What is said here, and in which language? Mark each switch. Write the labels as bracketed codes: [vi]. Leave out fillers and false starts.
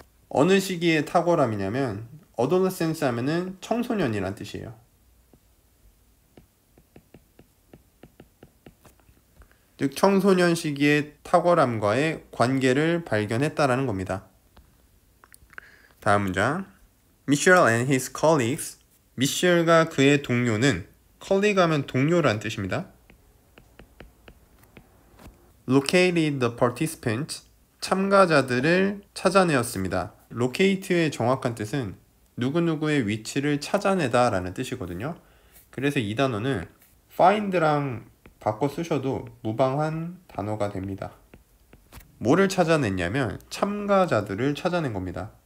[ko] 어느 시기에 탁월함이냐면 adolescence 하면은 청소년이란 뜻이에요. 즉 청소년 시기의 탁월함과의 관계를 발견했다라는 겁니다. 다음 문장. [en] Michelle and his colleagues. [ko] 미셸과 그의 동료는, colleague 하면 동료란 뜻입니다. [en] located the participants. [ko] 참가자들을 찾아내었습니다. locate의 정확한 뜻은 누구누구의 위치를 찾아내다 라는 뜻이거든요. 그래서 이 단어는 find랑 바꿔 쓰셔도 무방한 단어가 됩니다. 뭐를 찾아냈냐면 참가자들을 찾아낸 겁니다.